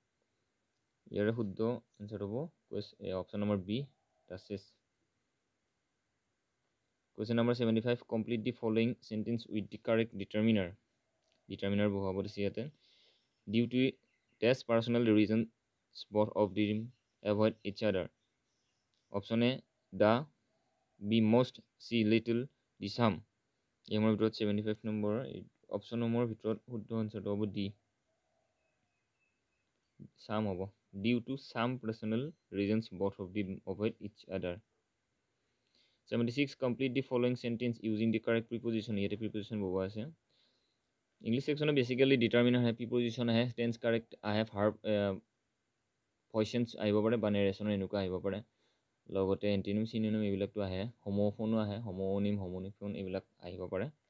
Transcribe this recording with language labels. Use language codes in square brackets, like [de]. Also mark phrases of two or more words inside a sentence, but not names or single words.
[as] ইয়াৰে শুদ্ধ আনচাৰ হ'ব [en] option number B [as] ডাচেছ। [en] question number 75, complete the following sentence with the correct determiner. ডিটাৰমিনাৰ [as] বহুৱাব দিছে ইয়াতে। [en] due to des personal reason both of them avoid each other. Option A, the, B most, C little, D some. [as] এইসমূহৰ ভিতৰত 75 নম্বৰ অপশ্যনসমূহৰ ভিতৰত শুদ্ধ আনচাৰটো হ'ব ডি some হ'ব। [en] Due to some personal reasons both of them avoid each other. 76, complete the following sentence using the correct preposition. [as] ইয়াতে preposition বহুৱা আছে। [en] English section [as] বেছিকেলি ডিটাৰমিনাৰ আহে, প্ৰিপজিশ্যন আহে, [en] tense correct [as] আহে, [en] verb voices [as] আহিব পাৰে বা নেৰেশ্যনৰ এনেকুৱা আহিব পাৰে। লগতে [en] antonym synonym [as] এইবিলাকতো আহে, হোমোফোনো আহে, হোমোনিফোন এইবিলাক আহিব পাৰে।